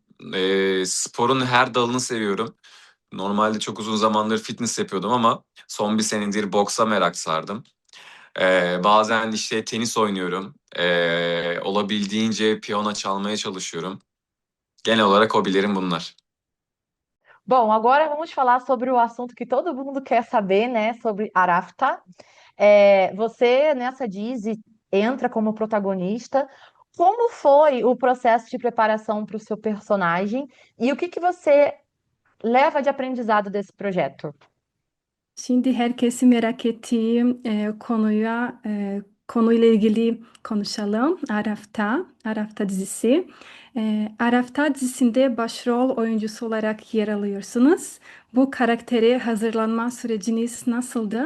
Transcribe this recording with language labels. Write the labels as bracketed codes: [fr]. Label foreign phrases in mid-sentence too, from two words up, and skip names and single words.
[tr] Sporun her dalını seviyorum. Normalde çok uzun zamandır fitness yapıyordum ama son bir senedir boksa merak sardım. Bazen işte tenis oynuyorum. Olabildiğince piyano çalmaya çalışıyorum. Genel olarak hobilerim bunlar. [pt] Bom, agora vamos falar sobre o assunto que todo mundo quer saber, né? Sobre Arafta. Você nessa Dizzy entra como protagonista. Como foi o processo de preparação para o seu personagem e o que você leva de aprendizado desse projeto? [tr] Şimdi herkesi merak ettiği konuyla ilgili konuşalım. Arafta dizisi. Arafta dizisinde başrol oyuncusu olarak yer alıyorsunuz. Bu karaktere hazırlanma süreciniz nasıldı?